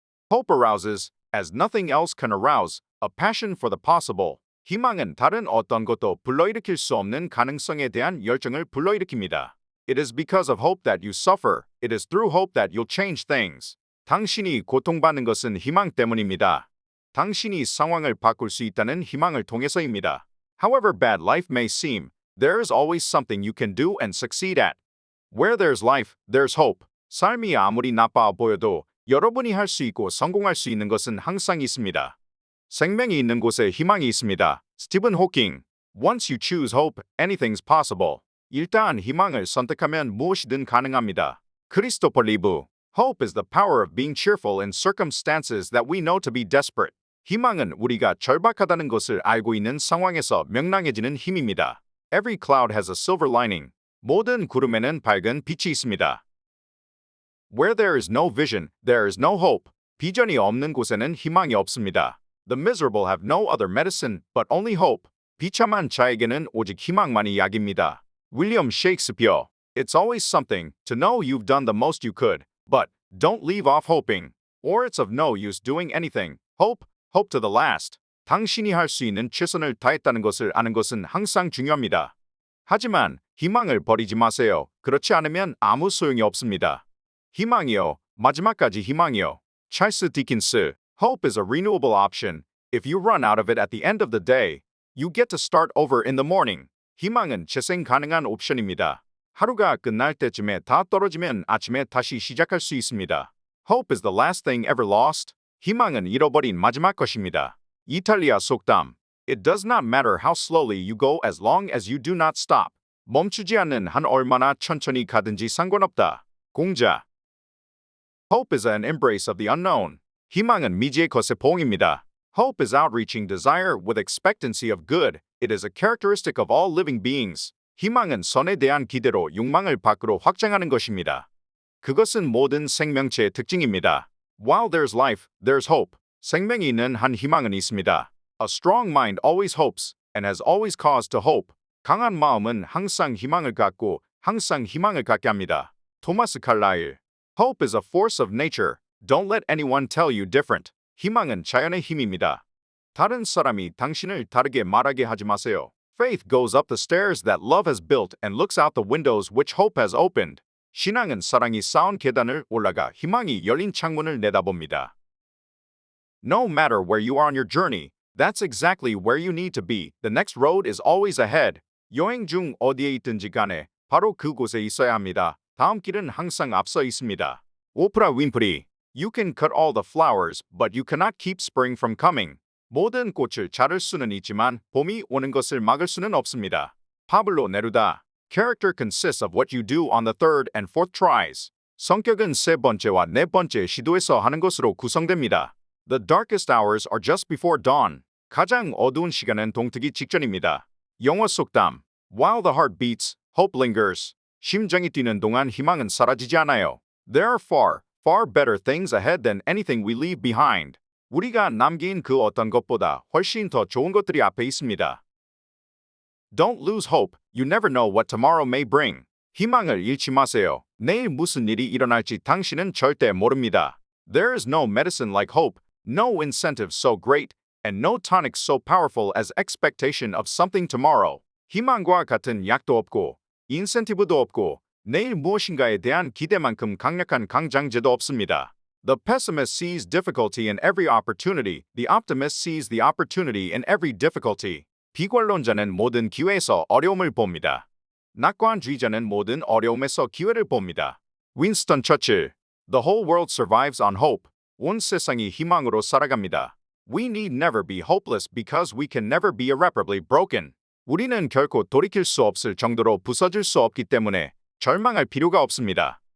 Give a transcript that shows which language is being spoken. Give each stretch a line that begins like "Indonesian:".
English: Hope arouses, as nothing else can arouse, a passion for the possible.
Korean: 희망은 다른 어떤 것도 불러일으킬 수 없는 가능성에 대한 열정을 불러일으킵니다.
English: It is because of hope that you suffer. It is through hope that you'll change things.
Korean: 당신이 고통받는 것은 희망 때문입니다. 당신이 상황을 바꿀 수 있다는 희망을 통해서입니다.
English: However bad life may seem, there is always something you can do and succeed at. Where there's life, there's hope.
Korean: 삶이 아무리 나빠 보여도 여러분이 할 수 있고 성공할 수 있는 것은 항상 있습니다. 생명이 있는 곳에 희망이 있습니다. 스티븐 호킹.
English: Once you choose hope, anything's possible.
Korean: 일단 희망을 선택하면 무엇이든 가능합니다. 크리스토퍼 리브.
English: Hope is the power of being cheerful in circumstances that we know to be desperate.
Korean: 희망은 우리가 절박하다는 것을 알고 있는 상황에서 명랑해지는 힘입니다.
English: Every cloud has a silver lining.
Korean: 모든 구름에는 밝은 빛이 있습니다.
English: Where there is no vision, there is no hope.
Korean: 비전이 없는 곳에는 희망이 없습니다.
English: The miserable have no other medicine, but only hope.
Korean: 비참한 자에게는 오직 희망만이 약입니다. 윌리엄 셰익스피어.
English: It's always something to know you've done the most you could, but don't leave off hoping. Or it's of no use doing anything. Hope to the last.
Korean: 당신이 할 수 있는 최선을 다했다는 것을 아는 것은 항상 중요합니다. 하지만 희망을 버리지 마세요. 그렇지 않으면 아무 소용이 없습니다. 희망이요. 마지막까지 희망이요. 찰스 디킨스.
English: Hope is a renewable option. If you run out of it at the end of the day, you get to start over in the morning.
Korean: 희망은 재생 가능한 옵션입니다. 하루가 끝날 때쯤에 다 떨어지면 아침에 다시 시작할 수 있습니다.
English: Hope is the last thing ever lost.
Korean: 희망은 잃어버린 마지막 것입니다. 이탈리아 속담.
English: It does not matter how slowly you go as long as you do not stop.
Korean: 멈추지 않는 한 얼마나 천천히 가든지 상관없다. 공자.
English: Hope is an embrace of the unknown.
Korean: 희망은 미지의 것의 포옹입니다.
English: Hope is outreaching desire with expectancy of good. It is a characteristic of all living beings.
Korean: 희망은 선에 대한 기대로 욕망을 밖으로 확장하는 것입니다. 그것은 모든 생명체의 특징입니다.
English: While there's life, there's hope.
Korean: 생명이 있는 한 희망은 있습니다.
English: A strong mind always hopes and has always cause to hope.
Korean: 강한 마음은 항상 희망을 갖고 항상 희망을 갖게 합니다. 토마스 칼라일.
English: Hope is a force of nature. Don't let anyone tell you different.
Korean: 희망은 자연의 힘입니다. 다른 사람이 당신을 다르게 말하게 하지 마세요.
English: Faith goes up the stairs that love has built and looks out the windows which hope has opened.
Korean: 신앙은 사랑이 쌓은 계단을 올라가 희망이 열린 창문을 내다봅니다.
English: No matter where you are on your journey, that's exactly where you need to be. The next road is always ahead.
Korean: 여행 중 어디에 있든지 간에 바로 그곳에 있어야 합니다. 다음 길은 항상 앞서 있습니다. 오프라 윈프리.
English: You can cut all the flowers, but you cannot keep spring from coming.
Korean: 모든 꽃을 자를 수는 있지만 봄이 오는 것을 막을 수는 없습니다. 파블로 네루다.
English: Character consists of what you do on the third and fourth tries.
Korean: 성격은 세 번째와 네 번째 시도에서 하는 것으로 구성됩니다.
English: The darkest hours are just before dawn.
Korean: 가장 어두운 시간은 동트기 직전입니다. 영어 속담.
English: While the heart beats, hope lingers.
Korean: 심장이 뛰는 동안 희망은 사라지지 않아요.
English: There are far better things ahead than anything we leave behind.
Korean: 우리가 남긴 그 어떤 것보다 훨씬 더 좋은 것들이 앞에 있습니다.
English: Don't lose hope. You never know what tomorrow may bring.
Korean: 희망을 잃지 마세요. 내일 무슨 일이 일어날지 당신은 절대 모릅니다.
English: There is no medicine like hope, no incentive so great, and no tonic so powerful as expectation of something tomorrow.
Korean: 희망과 같은 약도 없고, 인센티브도 없고, 내일 무엇인가에 대한 기대만큼 강력한 강장제도 없습니다.
English: The pessimist sees difficulty in every opportunity. The optimist sees the opportunity in every difficulty.
Korean: 비관론자는 모든 기회에서 어려움을 봅니다. 낙관주의자는 모든 어려움에서 기회를 봅니다.
English: 윈스턴 처칠. The whole world survives on hope.
Korean: 온 세상이 희망으로 살아갑니다.
English: We need never be hopeless because we can never be irreparably broken.
Korean: 우리는 결코 돌이킬 수 없을 정도로 부서질 수 없기 때문에 절망할 필요가 없습니다.